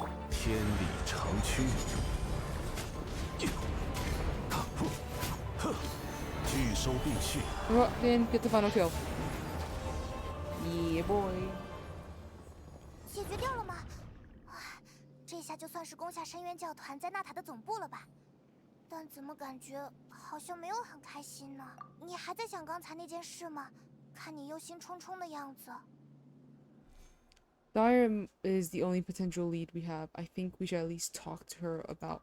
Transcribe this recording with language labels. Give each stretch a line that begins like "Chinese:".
Chinese: 天理长驱。拒收并蓄。
English: Oh, didn't get the final kill. Yeah, boy.
Chinese: 解决掉了吗？啊，这下就算是攻下深渊教团在纳塔的总部了吧？但怎么感觉好像没有很开心呢？你还在想刚才那件事吗？看你忧心忡忡的样子。
English: Dyrem is the only potential lead we have. I think we should at least talk to her about